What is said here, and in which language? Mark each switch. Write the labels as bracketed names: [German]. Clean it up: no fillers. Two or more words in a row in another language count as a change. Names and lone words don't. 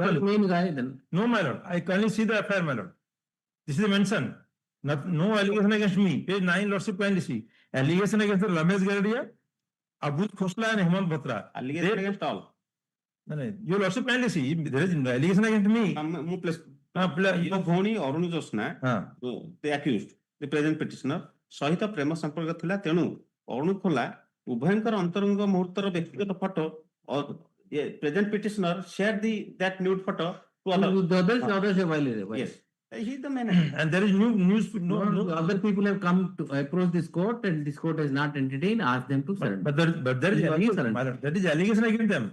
[English] You are the main guy then. No, my lord. I kindly see the affair, my lord. This is a mention. No allegation against me. Page 9, Lordship, kindly see. Allegation against the Ramesh Gardia, Abuj Khosla and Hemant Bhatra. Allegation against all. No, your Lordship, kindly see. There is no allegation against me. [Odia] ଭଉଣୀ ଅରୁଣ ଜୋସ୍ନା [English] the accused, the present petitioner [Odia] ସହିତ ପ୍ରେମ ସମ୍ପର୍କ ଥିଲା, ତେଣୁ ଅରୁଣ ଖୋଲା ଉଭୟଙ୍କର ଅନ୍ତରଙ୍ଗ ମୁହୂର୍ତ୍ତର ବ୍ୟକ୍ତିଗତ ଫଟୋ [English] present petitioner shared that nude photo to others have violated. Yes. He is the man. And there is no other people have come to approach this court and this court has not entertained, asked them to surrender. But there is allegation. That is allegation against them.